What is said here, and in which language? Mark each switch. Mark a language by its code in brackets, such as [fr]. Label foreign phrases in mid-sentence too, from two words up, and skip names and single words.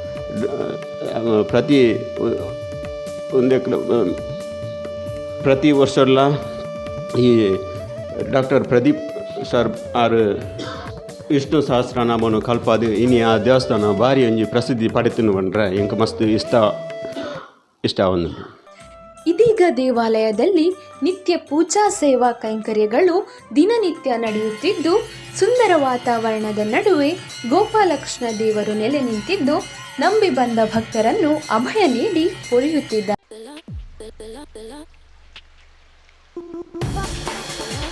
[tcy] ಪ್ರತಿ ವರ್ಷಲ್ಲ ಈ ಡಾಕ್ಟರ್ ಪ್ರದೀಪ್ ಸರ್ ಆರು ವಿಷ್ಣು ಸಹಸ್ರನಾಮನು ಕಲ್ಪಾದು ಇನ್ನು ಆ ದೇವಸ್ಥಾನ ಬಾರಿ ಒಂಜಿ ಪ್ರಸಿದ್ಧಿ ಪಡೆತನು ಬಂದ್ರೆ ಇಂಕ ಮಸ್ತ್ ಇಷ್ಟ ಒಂದು. [kn] ಇದೀಗ ದೇವಾಲಯದಲ್ಲಿ ನಿತ್ಯ ಪೂಜಾ ಸೇವಾ ಕೈಂಕರ್ಯಗಳು ದಿನನಿತ್ಯ ನಡೆಯುತ್ತಿದ್ದು, ಸುಂದರ ವಾತಾವರಣದ ನಡುವೆ ಗೋಪಾಲಕೃಷ್ಣ ದೇವರು ನೆಲೆ ನಿಂತಿದ್ದು ನಂಬಿ ಬಂದ ಭಕ್ತರನ್ನು ಅಭಯ ನೀಡಿ ಪೊರೆಯುತ್ತಿದ್ದಾರೆ.